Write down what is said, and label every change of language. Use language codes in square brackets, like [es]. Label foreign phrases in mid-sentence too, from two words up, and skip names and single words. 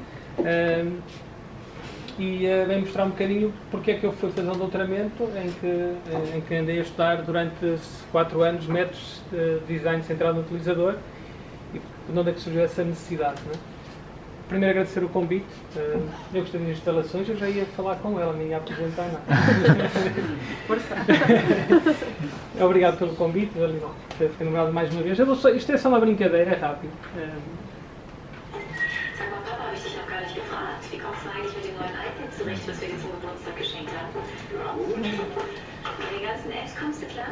[pt] e vem mostrar um bocadinho porque é que eu fui fazer um doutoramento em que andei a estudar durante 4 anos métodos de design centrado no utilizador e de onde é que surgiu essa necessidade, não é? Primeiro agradecer o convite. Eu gostei das instalações, eu já ia falar com ela, nem ia apresentar nada. Força! Obrigado pelo convite, por ter nomeado mais uma vez. Isto é só uma brincadeira, é rápido. [de] Sag mal, Papa, habe ich dich noch gar nicht gefragt. Wie kommst du eigentlich mit dem neuen iPad zurecht, was wir dir zum Geburtstag geschenkt haben? Ja, gut. Mit den ganzen Apps kommst du klar?